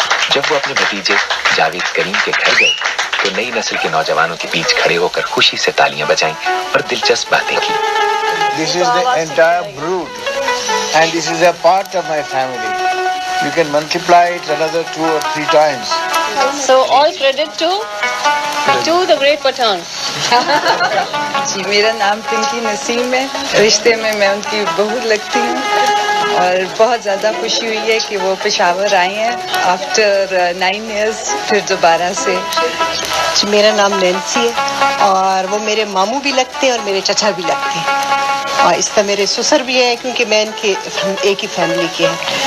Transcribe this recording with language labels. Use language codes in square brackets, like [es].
[ur] جب وہ اپنے بھتیجے جاوید کریم کے گھر گئے تو نئی نسل کے نوجوانوں کے بیچ کھڑے ہو کر خوشی سے تالیاں بجائیں اور دلچسپ باتیں کی. [en] This is the entire brood, and this is a part of my family. You can multiply it another 2 or 3 times. So all credit to the great Pathan. [ur] جی, میرا نام پنکی نسیم ہے, رشتے میں میں ان کی بہو لگتی ہوں, اور بہت زیادہ خوشی ہوئی ہے کہ وہ پشاور آئی ہیں [en] after 9 years [ur] پھر دوبارہ سے. میرا نام نینسی ہے, اور وہ میرے ماموں بھی لگتے ہیں اور میرے چچا بھی لگتے ہیں, اور اس کا میرے سسر بھی ہیں کیونکہ میں ان کے ایک ہی فیملی کے ہیں.